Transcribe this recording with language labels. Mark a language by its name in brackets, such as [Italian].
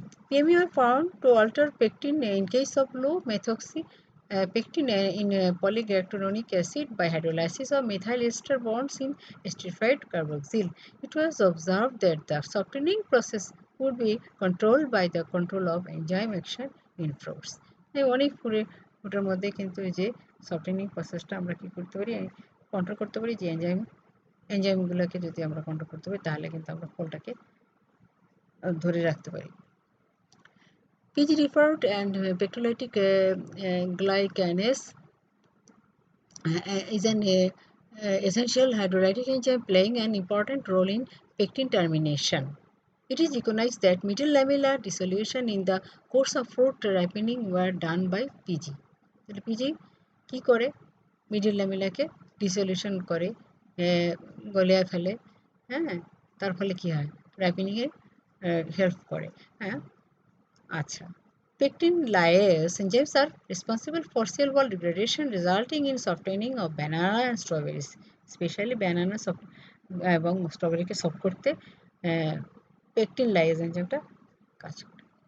[English] PME are found to alter pectin in case of low methoxy pectin in polygalacturonic acid by hydrolysis of methyl ester bonds in esterified carboxyl. It was observed that the softening process would be controlled by the control of enzyme action in fruits. [Bangla] অনেক ফুডের মধ্যে কিন্তু এই যে সফটেনিং প্রসেসটা আমরা কি করতে পারি, কন্ট্রোল করতে পারি, যে এনজাইমগুলোকে যদি আমরা কন্ট্রোল করতে পারি তাহলে কিন্তু আমরা ফলটাকে ধরে রাখতে পারি। [English] PG referred and pectolytic glycanase is an essential hydrolytic enzyme playing an important role in pectin termination. It is recognized that middle lamellar dissolution in the course of fruit ripening were done by PG. [Bangla] তাহলে PG কি করে middle ল্যামেলাকে dissolution করে, গলিয়ে ফেলে, হ্যাঁ, তার ফলে কি হয় রাইপেনিংয়ে হেল্প করে। হ্যাঁ, আচ্ছা, [English] pectin lyase enzymes are responsible for cell wall degradation resulting in softening of banana and strawberries, especially banana [Bangla] এবং স্ট্রবেরিকে সফট করতে [English] pectin lyase [Bangla] এনজাইমটা কাজ করে।